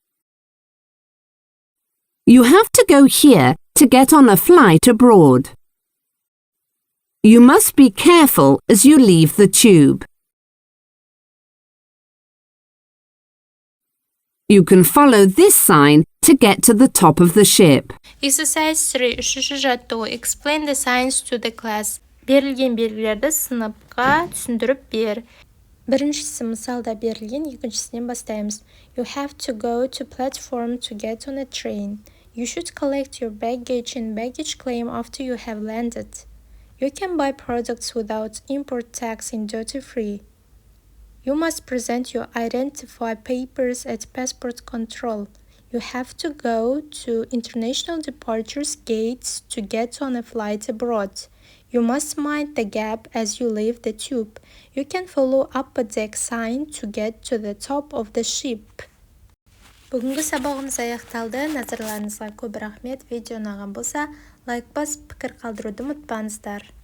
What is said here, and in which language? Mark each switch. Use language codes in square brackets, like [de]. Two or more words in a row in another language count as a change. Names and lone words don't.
[en] You have to go here to get on a flight abroad. You must be careful as you leave the tube. You can follow this sign to get to the top of the ship. [kk] Exercise 3. Үшінші жаттығу. [en] Explain the signs to the class. [kk] Берілген белгілерді сыныпқа түсіндіріп бер. Біріншісі мысалда берілген, екіншісінен бастаймыз. [en] You have to go to platform to get on a train. You should collect your baggage and baggage claim after you have landed. You can buy products without import tax in duty-free. You must present your identify papers at passport control. You have to go to international departures gates to get on a flight abroad. You must mind the gap as you leave the tube. You can follow upper deck sign to get to the top of the ship. [kk] Бүгінгі сабағымыз аяқталды. Назарларыңызға көп рахмет. Видео ұнаған болса, лайк басып, пікір қалдыруды ұмытпаңыздар.